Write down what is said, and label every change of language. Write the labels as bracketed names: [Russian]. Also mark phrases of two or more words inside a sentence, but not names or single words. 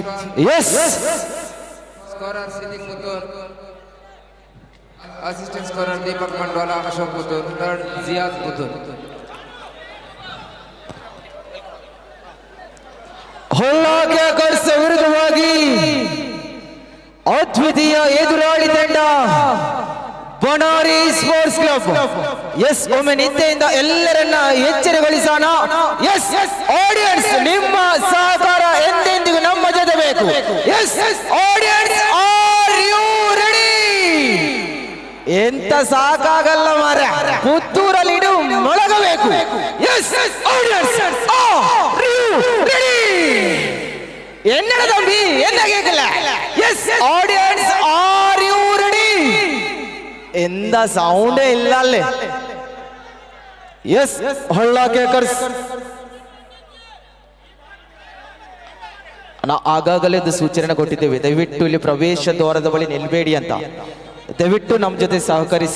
[English] Yes. Scorer Siddiq Putur, assistant scorer Deepak Mandwala, Ashok Putur, third Ziad Putur. [Kannada] ಹೊಳ್ಳ ಕೇಕರ್ಸ್ ವಿರುದ್ಧವಾಗಿ ಅದ್ವಿತೀಯ ಎದುರಾಳಿ ತಂಡ ಬನಾರಿ ಸ್ಪೋರ್ಟ್ಸ್ ಕ್ಲಬ್. ಎಸ್, ಒಮ್ಮೆ ನಿದ್ದೆಯಿಂದ ಎಲ್ಲರನ್ನ ಎಚ್ಚರಗೊಳಿಸೋಣ. [English] Yes audience, [Kannada] ನಿಮ್ಮ ಸಹಕಾರ ಎಂದೆಂದಿಗೂ ನಮ್ಮ ಜೊತೆ ಬೇಕು. [English] Yes audience, are you ready? [Kannada] ಎಂತ ಸಾಕಾಗಲ್ಲ ಮಾರ, ಪುತ್ತೂರಲ್ಲಿ ಇಡು ಮೊಳಗಬೇಕು. [English] Yes audience, are you ready? [Tamil] என்னடா தம்பி, என்ன கேட்கல? [English] Yes audience, are you ready? [Kannada] ಎಂದ ಸೌಂಡೇ ಇಲ್ಲ ಅಲ್ಲಿ. ಎಸ್ ಹೊಳ್ಳ ಕೇಕರ್ಸ್. ನಾವು ಆಗಾಗಲೇ ಸೂಚನೆ ಕೊಟ್ಟಿದ್ದೇವೆ, ದಯವಿಟ್ಟು ಇಲ್ಲಿ ಪ್ರವೇಶ ದ್ವಾರದ ಬಳಿ ನಿಲ್ಬೇಡಿ ಅಂತ. ದಯವಿಟ್ಟು ನಮ್ಮ ಜೊತೆ ಸಹಕರಿಸಿ.